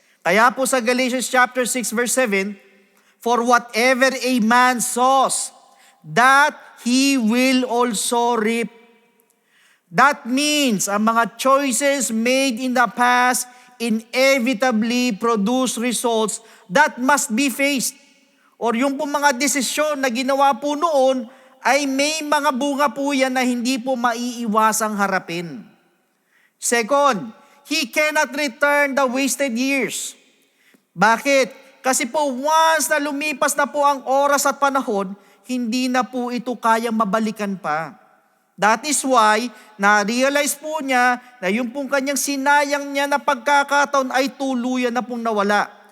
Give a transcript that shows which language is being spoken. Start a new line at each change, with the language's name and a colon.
English: Kaya po sa Galatians chapter 6 verse 7, for whatever a man sows, that he will also reap. That means ang mga choices made in the past inevitably produce results that must be faced.
Filipino: Or yung po mga desisyon na ginawa po noon ay may mga bunga po yan na hindi po maiiwasang harapin.
English: Second, he cannot return the wasted years.
Filipino: Bakit? Kasi po once na lumipas na po ang oras at panahon, hindi na po ito kayang mabalikan pa.
English: That is why,
Filipino: na-realize po niya na yung pong kanyang sinayang niya na pagkakataon ay tuluyan na pong nawala.